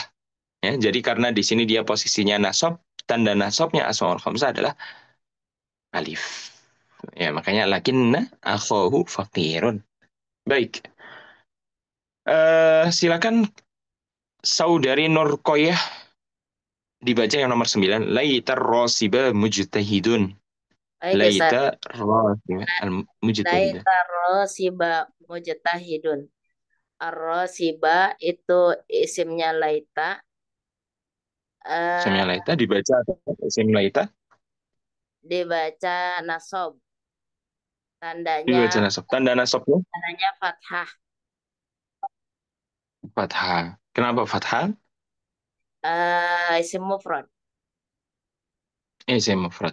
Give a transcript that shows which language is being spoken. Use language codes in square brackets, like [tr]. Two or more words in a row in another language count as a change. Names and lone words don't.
[id] Ya, jadi karena di sini dia posisinya nasab, tanda nasabnya [ar] asmaul khamsah [id] adalah alif. Ya, makanya [ar] lakinna akhahu faqirun. [id] Baik. Silakan Saudari Nur Koyah dibaca yang nomor 9. [ar] Laita rosiba mujtahidun. [id] Baik Ustaz. [ar] Laita rosiba mujtahidun. Laita rosiba mujtahidun. [id] Ar-rosiba itu isimnya laita. Isimnya eh laita dibaca atau isim laita dibaca nasob. dibaca Tandanya nasab. Tanda nasabnya tandanya fathah. fathah. Kenapa fathah? Isim mufrad. Isim mufrad.